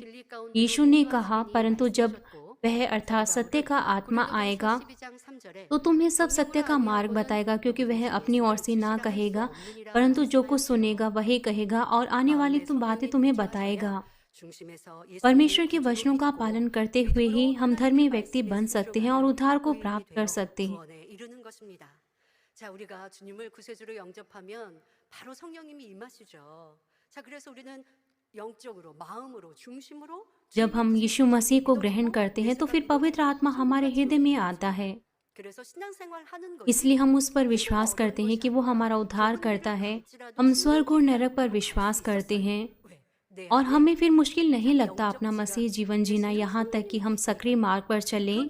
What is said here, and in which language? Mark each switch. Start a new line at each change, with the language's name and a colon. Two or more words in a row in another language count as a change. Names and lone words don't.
Hindi: यीशु ने कहा, परंतु जब वह अर्थात सत्य का आत्मा आएगा तो तुम्हें सब सत्य का मार्ग बताएगा, क्योंकि वह अपनी ओर से ना कहेगा परंतु जो कुछ सुनेगा वही कहेगा और आने वाली बातें तुम्हें बताएगा। परमेश्वर के वचनों का पालन करते हुए ही हम धर्मी व्यक्ति बन सकते हैं और उद्धार को प्राप्त कर सकते हैं।
Korean: 자, 우리가 주님을 구세주로 영접하면 바로 성령님이 임하시죠. 자, 그래서 우리는 영적으로, 마음으로, 중심으로
Hindi: जब हम यीशु मसीह को ग्रहण करते हैं तो फिर पवित्र आत्मा हमारे हृदय में आता है। इसलिए हम उस पर विश्वास करते हैं कि वो हमारा उद्धार करता है। हम स्वर्ग और नरक पर विश्वास करते हैं और हमें फिर मुश्किल नहीं लगता अपना मसीह जीवन जीना, यहाँ तक कि हम सक्रिय मार्ग पर चलें।